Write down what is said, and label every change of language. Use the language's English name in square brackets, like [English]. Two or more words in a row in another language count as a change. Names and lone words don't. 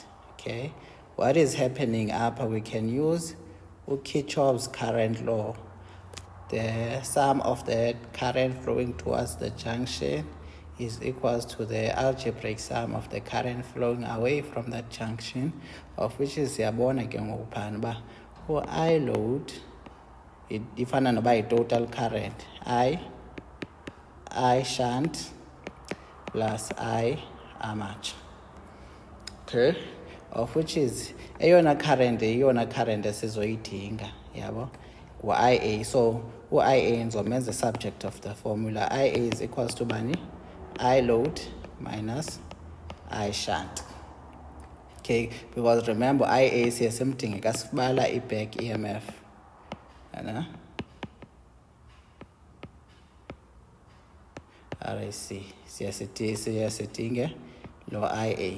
[English] Okay, what is happening upper, we can use Kirchhoff's current law. The sum of the current flowing towards the junction is equals to the algebraic sum of the current flowing away from that junction, of which is [Xhosa] yabona ke ngokuphana ba [English] I load [Xhosa] ifana noba [English] total current I shunt plus I armature. Okay, of which is eyona current [Xhosa] esizoyidinga yabo [English] IA. So IA is the subject of the formula. IA is equals to bani I load minus I shunt. Okay, because remember IA is something kasibala back EMF. [Xhosa] RAC siyasitinge lo IA.